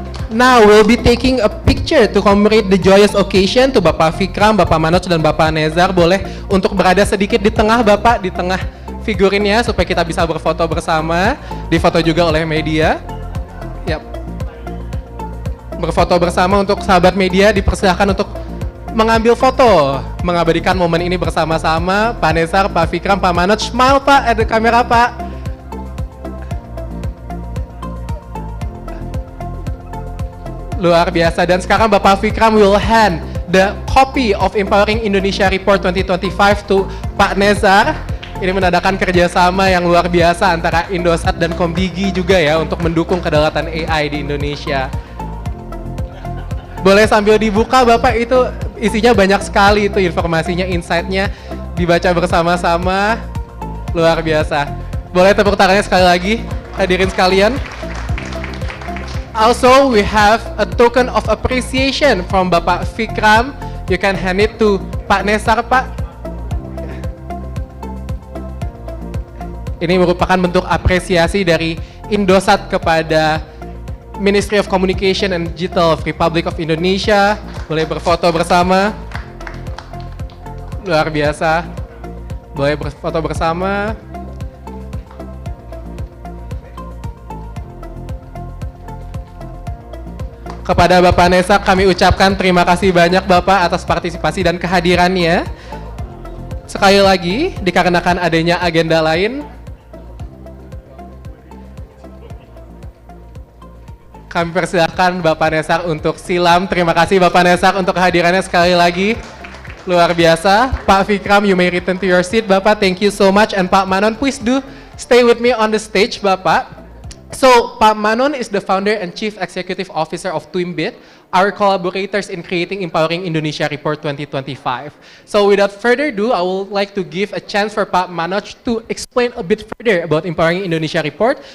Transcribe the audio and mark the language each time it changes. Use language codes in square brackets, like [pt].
[en] Now we'll be taking a picture to commemorate the joyous occasion. [id] To Bapak Vikram, Bapak Manoj, dan Bapak Nezar boleh untuk berada sedikit di tengah Bapak, di tengah figurinnya supaya kita bisa berfoto bersama. Difoto juga oleh media. Yap. Berfoto bersama untuk sahabat media, dipersilahkan untuk mengambil foto, mengabadikan momen ini bersama-sama. Pak Nezar, Pak Vikram, Pak Manoj, smile Pak, ada kamera Pak. Luar biasa. Dan sekarang [en] Bapak Vikram will hand the copy of Empowering Indonesia Report 2025 to Pak Nezar. [id] Ini menandakan kerjasama yang luar biasa antara Indosat dan Kombigi juga ya, untuk mendukung kedaulatan AI di Indonesia. Boleh sambil dibuka Bapak, itu isinya banyak sekali, itu informasinya, insight-nya dibaca bersama-sama. Luar biasa. Boleh tepuk tangannya sekali lagi hadirin sekalian. [en] Also we have a token of appreciation from Bapak Vikram. You can hand it to Pak Nezar Pak. [id] Ini merupakan bentuk apresiasi dari Indosat kepada Ministry of Communication and Digital of Republic of Indonesia. Boleh berfoto bersama. Luar biasa. Boleh berfoto bersama. Kepada Bapak Nezar kami ucapkan terima kasih banyak Bapak atas partisipasi dan kehadirannya. Sekali lagi, dikarenakan adanya agenda lain, kami persilahkan Bapak Nezar untuk silam. Terima kasih Bapak Nezar untuk kehadirannya sekali lagi. Luar biasa. [en] Pak Vikram, you may return to your seat. Bapak, thank you so much. And Pak Manon, please do stay with me on the stage, Bapak. So, Pak Manon is the founder and chief executive officer of Twimbit, our collaborators in creating Empowering Indonesia Report 2025. So, without further ado, I would like to give a chance for Pak Manoj to explain a bit further about Empowering Indonesia Report.